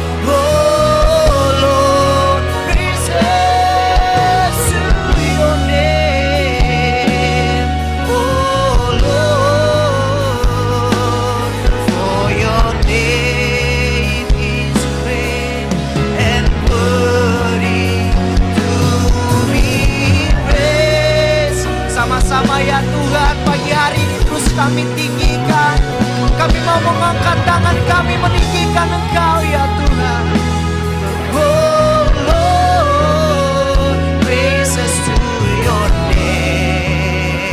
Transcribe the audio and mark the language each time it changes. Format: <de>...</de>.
<en>Oh Lord, praises to your name. Oh Lord, for your name is great and worthy to be praised.</en> <id>Sama-sama ya Tuhan, pagi hari ini terus kami tinggikan. Kami mau mengangkat tangan kami meninggikan Engkau ya Tuhan.</id> <en>Oh Lord, praises to your name.</en>